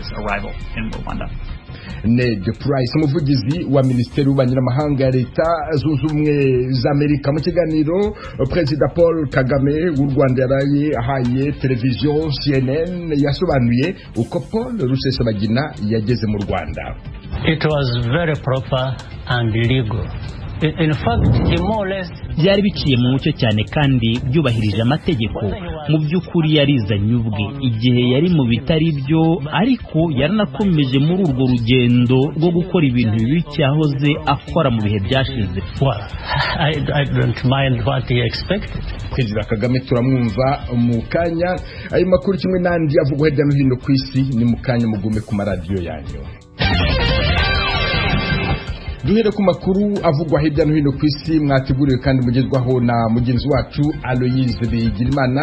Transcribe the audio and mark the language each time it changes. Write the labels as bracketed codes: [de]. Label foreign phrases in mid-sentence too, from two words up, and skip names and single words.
[rw] Ned Price umuvugizi wa Minisiteri y'Ububanyi n'Amahanga ya Leta Zunze Ubumwe za Amerika mu kiganiro Perezida Paul Kagame w'u Rwanda yaraye ahaye televiziyo CNN yasobanuye uko Paul Rusesabagina yageze mu Rwanda. [en] It was very proper and legal. In fact, more or less [rw] byari biciye mu mucyo cyane kandi byubahirije amategeko. Mu by'ukuri yarizanye ubwe igihe yari mu bitari byo, ariko yaranakomeje muri urwo rugendo rwo gukora ibintu bibi cyahoze akora mu bihe byashize. [en] I don't mind what he expected. [rw] Perezida Kagame turamwumva mu kanya. Ayo makuru kimwe n'andi avugwa hirya no hino ku isi ni mu kanya mugume ku maradiyo yanyu. Duhere ku makuru avugwa hirya no hino ku isi mwateguriwe kandi mugezwaho na mugenzi wacu Aloyize Bigirimana.